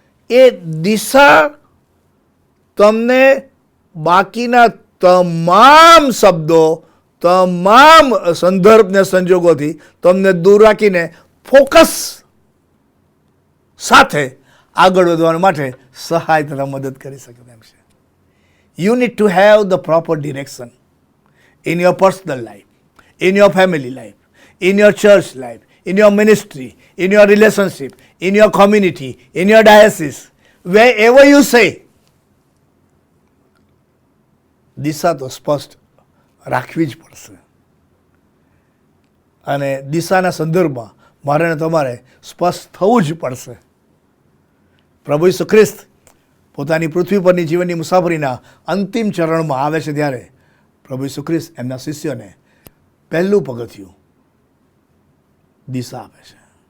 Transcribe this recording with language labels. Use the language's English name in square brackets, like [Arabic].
[Gujarati] એ દિશા તમને બાકીના તમામ શબ્દો, તમામ સંદર્ભ ને સંજોગોથી તમને દૂર રાખીને ફોકસ સાથે આગળ વધવા માટે સહાય તથા મદદ કરી શકે તેમ છે. [English] you need to have the proper direction in your personal life, in your family life, in your church life, in your ministry, in your relationship, in your community, in your diocese, wherever you say, [Gujarati] દિશા તો સ્પષ્ટ રાખવી જ પડશે. અને દિશાના સંદર્ભમાં મારે ને તમારે સ્પષ્ટ થવું જ પડશે. પ્રભુ ઈસુ ખ્રિસ્ત પોતાની પૃથ્વી પરની જીવનની મુસાફરીના અંતિમ ચરણમાં આવે છે ત્યારે પ્રભુ ઈસુ ખ્રિસ્ત એમના શિષ્યોને પહેલું પગથિયું દિશા આપે છે.